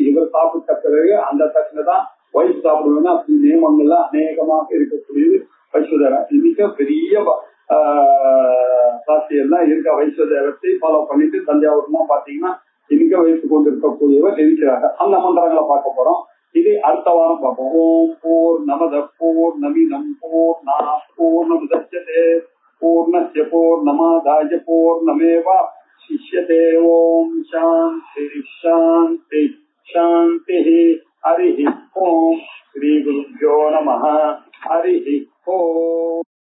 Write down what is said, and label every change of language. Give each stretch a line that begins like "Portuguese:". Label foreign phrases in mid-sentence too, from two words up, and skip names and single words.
Tamil: இவர் சாப்பிட்ட பிறகு அந்த தட்டுல தான் வயிற்று சாப்பிடுவேன்னா அப்படி நியமங்கள்லாம் அநேகமாக இருக்கக்கூடியது வைஸ்வதேவம். இன்னைக்கு பெரிய சாஸ்திரியெல்லாம் இருக்க வைஸ்வதேவத்தை ஃபாலோ பண்ணிட்டு தஞ்சாவூர்லாம் பாத்தீங்கன்னா இன்னைக்கு வைத்துக் கொண்டு இருக்கக்கூடியவர் இருக்கிறாங்க. அந்த மந்திரங்களை பார்க்க போறோம். இது அடுத்த வாரம் பார்ப்போம்.
Sanskrit: ॐ पूर्णमदः पूर्णमिदं पूर्णात् पूर्णमुदच्यते पूर्णस्य पूर्णमादाय पूर्णमेव शिष्यते. ॐ शान्तिः शान्तिः शान्तिः. हरि ॐ। श्री गुरुभ्यो नमः. हरि ॐ.